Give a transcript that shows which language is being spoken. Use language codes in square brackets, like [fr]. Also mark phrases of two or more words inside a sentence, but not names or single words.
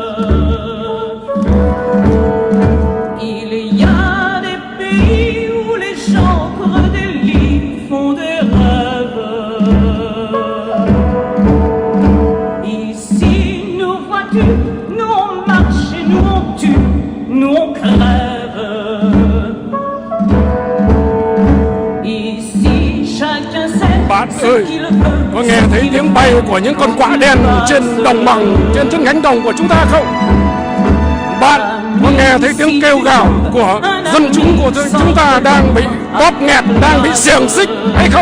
[fr] Il y a des pays où les gens creux des lits font des rêves. Ici, nous vois-tu, nous on marche et nous on tue, nous on crève. [vi] Bạn ơi, có nghe thấy tiếng bay của những con quạ đen trên đồng bằng, trên cánh đồng của chúng ta không? Bạn có nghe thấy tiếng kêu gào của dân chúng của chúng ta đang bị bóp nghẹt, đang bị xiềng xích hay không?